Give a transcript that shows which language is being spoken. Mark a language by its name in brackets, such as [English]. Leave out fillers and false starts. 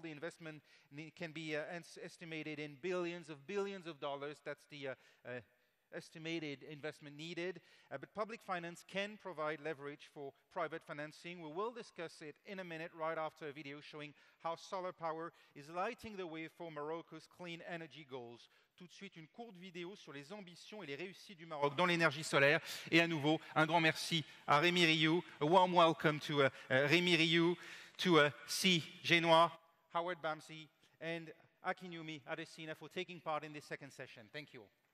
[English] The investment can be estimated in billions of dollars. That's the estimated investment needed, but public finance can provide leverage for private financing. We will discuss it in a minute, right after a video showing how solar power is lighting the way for Morocco's clean energy goals. [French] Tout de suite, une courte vidéo sur les ambitions et les réussites du Maroc dans l'énergie solaire. Et à nouveau, un grand merci à Rémi Rioux. [English] A warm welcome to Rémi Rioux, to C. Génois, Howard Bamsey, and Akinwumi Adesina for taking part in this second session. Thank you all.